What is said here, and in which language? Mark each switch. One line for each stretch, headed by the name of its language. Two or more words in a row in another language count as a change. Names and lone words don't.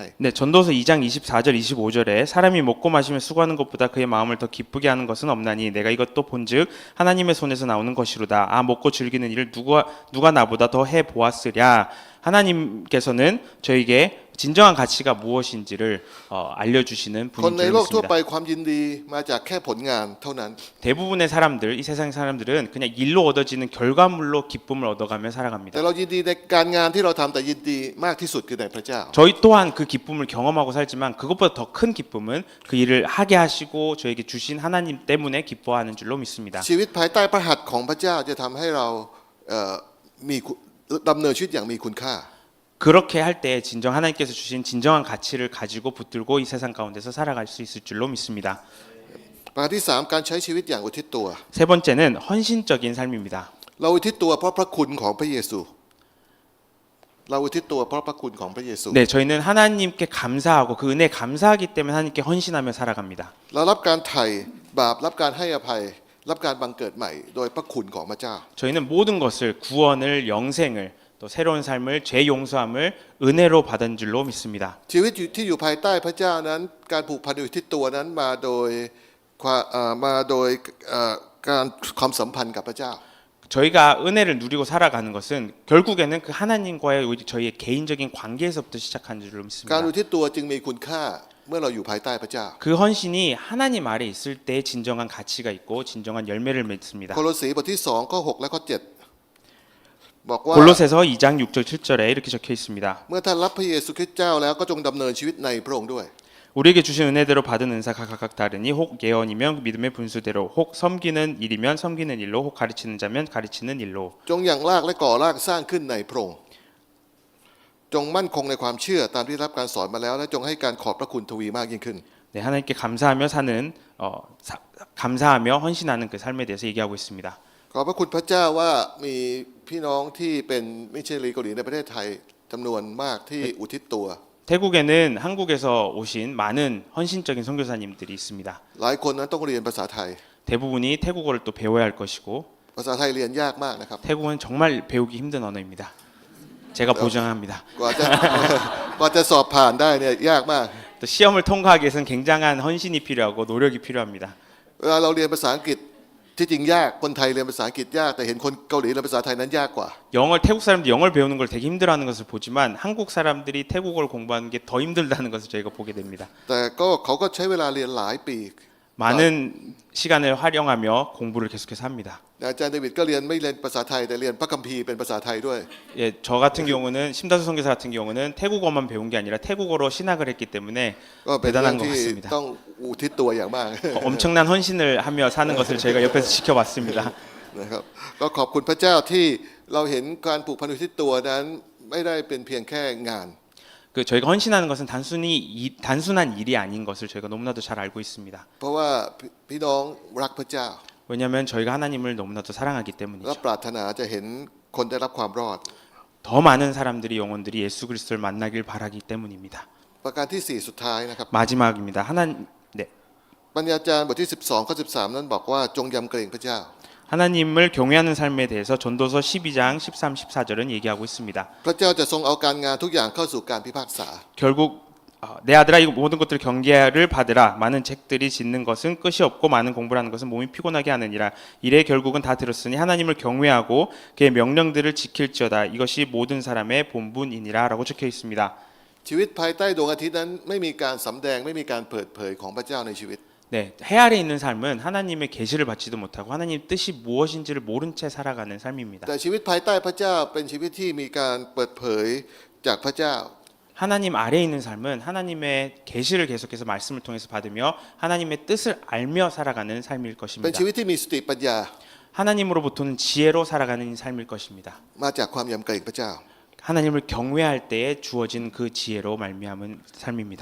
Korean: 네, 전도서 2장 24절 25절에 사람이 먹고 마시며 수고하는 것보다 그의 마음을 더 기쁘게 하는 것은 없나니 내가 이것도 본즉 하나님의 손에서 나오는 것이로다. 먹고 즐기는 일을 누가 나보다 더 해 보았으랴. 하나님께서는 저에게 진정한 가치가 무엇인지를 알려주시는
Thai: คน
Korean: 분인
Thai: ใน
Korean: 줄
Thai: โลกทั่ว
Korean: 믿습니다.
Thai: ไปความยินดีมาจากแค่ผลงานเท่านั้น
Korean: 대부분의 사람들, 이 세상 사람들은 그냥 일로 얻어지는 결과물로 기쁨을 얻어가며
Thai: แต่
Korean: 살아갑니다.
Thai: เรายินดีในการงานที่เราทำแต่ยินดีมากที่สุดคือในพระเจ้า
Korean: 저희 또한 그 기쁨을 경험하고 살지만 그것보다 더 큰 기쁨은 그 일을 하게 하시고 저에게 주신 하나님 때문에 기뻐하는 줄로 믿습니다.
Thai: ชีวิตภายใต้พระหัตถ์ของพระเจ้าจะทำให้เรามีดำเนินชีวิตอย่างมีคุณค่า
Korean: 그렇게 할 때 진정 하나님께서 주신 진정한 가치를 가지고 붙들고 이 세상 가운데서 살아갈 수 있을 줄로 믿습니다.
Thai: ประการที่สามการใช้ชีวิตอย่างอุทิศตัว
Korean: 세 번째는 헌신적인 삶입니다.
Thai: เราอุทิศตัวเพราะพระคุณของพระเยซูเราอุทิศตัวเพราะพระคุณของพระเยซู
Korean: 네, 저희는 하나님께 감사하고 그 은혜에 감사하기 때문에 하나님께 헌신하며 살아갑니다.
Thai: เรารับการไถ่บาปรับการให้อภัยรับการบังเกิดใหม่โดยพระคุณของพระเจ้า
Korean: 저희는 모든 것을 구원을 영생을 또 새로운 삶을 죄 용서함을 은혜로 받은 줄로 믿습니다.
Thai: ชีวิตที่อยู่ภายใต้พระเจ้านั้นการผูกพันอุทิศตัวนั้นมาโดยการความสัมพันธ์กับพระเจ้า
Korean: 저희가 은혜를 누리고 살아가는 것은 결국에는 그 하나님과의 저희의 개인적인 관계에서부터 시작한 줄로
Thai: การ
Korean: 믿습니다.
Thai: อุทิศตัวจึงมีคุณค่าเมื่อเราอยู่ภายใต้พระเจ้า
Korean: 그 헌신이 하나님 아래 있을 때 진정한 가치가 있고 진정한 열매를 맺습니다.
Thai: โคโลสีบทที่2ข้อ6และข้อ7บอกว่า
Korean: 골로새서 2장 6절 7절에 이렇게 적혀 있습니다.
Thai: เมื่อท่านรับพระเยซูคริสต์เจ้าแล้วก็จงดำเนินชีวิตในพระองค์ด้วย
Korean: 우리에게 주신 은혜대로 받은 은사가 각각 다르니 혹 예언이면 믿음의 분수대로 혹 섬기는 일이면 섬기는 일로 혹 가르치는 자면 가르치는 일로
Thai: จงอย่างรากและก่อรากสร้างขึ้นในพระองค์จงมั่นคงในความเชื่อตามที่รับการสอนมาแล้วและจงให้การขอบพระคุณทวีมากยิ่งขึ้น
Korean: 네, 하나님께 감사하며 사는 감사하며 헌신하는 그 삶에 대해서 얘기하고 있습니다.
Thai: ขอบพระคุณพระเจ้าว่ามีพี่น้องที่เป็นมิชชันนารีเกาหลีในประเทศไทยจำนวนมากที่อุทิศตัว
Korean: 태국에는 한국에서 오신 많은 헌신적인 선교사님들이 있습니다.
Thai: หลายคนนั้นต้องเรียนภาษาไทย
Korean: 대부분이 태국어를 또 배워야 할 것이고
Thai: ภาษาไทยเรียนยากมากนะครับ
Korean: 태국어는 정말 배우기 힘든 언어입니다. 제가 보장합니다.
Thai: กว่าจะสอบผ่านได้เนี่ยยากมาก
Korean: 또 시험을 통과하기 위해서는 굉장한 헌신이 필요하고 노력이 필요합니다.
Thai: เวลาเราเรียนภาษาอังกฤษที่จริงยากคนไทยเรียนภาษาอังกฤษยากแต่เห็นคนเกาหลีเรียนภาษาไทยนั้นยากกว่า
Korean: 태국 사람들이 영어를 배우는 걸 되게 힘들어하는 것을 보지만 한국 사람들이 태국어를 공부하는 게 더 힘들다는 것을 저희가 보게 됩니다.
Thai: แต่ก็เขาก็ใช้เวลาเรียนหลายปี
Korean: 많은 시간을 활용하며 공부를 계속해서 합니다.
Thai: อาจารย์เดวิดก็เรียนไม่เรียนภาษาไทยแต่เรียนพระคัมภีร์เป็นภาษาไทยด้วย
Korean: 예, 저 같은 경우는 심다수 선교사 같은 경우는 태국어만 배운 게 아니라 태국어로 신학을 했기 때문에
Thai: ก็เป็นเรื่อ
Korean: 대단한
Thai: ง
Korean: 것
Thai: ที่
Korean: 같습니다.
Thai: ต้องอุทิศตัวอย่างมาก
Korean: 엄청난 헌신을 하며 사는 것을 저희가 옆에서 지켜봤습니다.
Thai: นะครับก็ขอบคุณพระเจ้าที่เราเห็นการผูกพันอุทิศตัวนั้นไม่ได้เป็นเพียงแค่งาน
Korean: 그 저희가 헌신하는 것은 단순한 일이 아닌 것을 저희가 너무나도 잘 알고 있습니다.
Thai: เพราะว่าพี่น้องรักพระเจ้า
Korean: 왜냐하면 저희가 하나님을 너무나도 사랑하기
Thai: และ
Korean: 때문이죠.
Thai: ปรารถนาจะเห็นคนได้รับความรอด
Korean: 더 많은 사람들이 영혼들이 예수 그리스도를 만나길 바라기 때문입니다.
Thai: ประการที่4สุดท้ายนะครับ
Korean: 마지막입니다. 네.
Thai: ปัญญาจารย์บทที่12ข้อ13นั้นบอกว่าจงยำเกรงพระเจ้า
Korean: 하나님을 경외하는 삶에 대해서 전도서 12장 13, 14절은 얘기하고 있습니다.
Thai: พระเจ้าจะทรงเอาการงานทุกอย่างเข้าสู่การพิพากษา
Korean: 결국 내 아들아 이 모든 것들을 경계를 받으라. 많은 책들이 짓는 것은 끝이 없고 많은 공부를 하는 것은 몸이 피곤하게 하느니라. 이래 결국은 다 들었으니 하나님을 경외하고 그의 명령들을 지킬지어다. 이것이 모든 사람의 본분이니라 라고 적혀 있습니다.
Thai: ชีวิตภายใต้ดวงอาทิตย์นั้นไม่มีการสำแดงไม่มีการเปิดเผยของพระเจ้าในชีวิต
Korean: 네, 해 아래 있는 삶은 하나님의 계시를 받지도 못하고 하나님 뜻이 무엇인지를 모른 채 살아가는 삶입니다.
Thai: แต่ชีวิตภายใต้พระเจ้าเป็นชีวิตที่มีการเปิดเผยจากพระเจ้า
Korean: 하나님 아래에 있는 삶은 하나님의 계시를 계속해서 말씀을 통해서 받으며 하나님의 뜻을 알며 살아가는 삶일
Thai: เป็น
Korean: 것입니다.
Thai: ชีวิตที่มีสติปัญญา
Korean: 하나님으로부터는 지혜로 살아가는 삶일 것입니다.
Thai: มาจากความยำเกรงพระเจ้า
Korean: 하나님을 경외할 때에 주어진 그 지혜로 말미암은 삶입니다.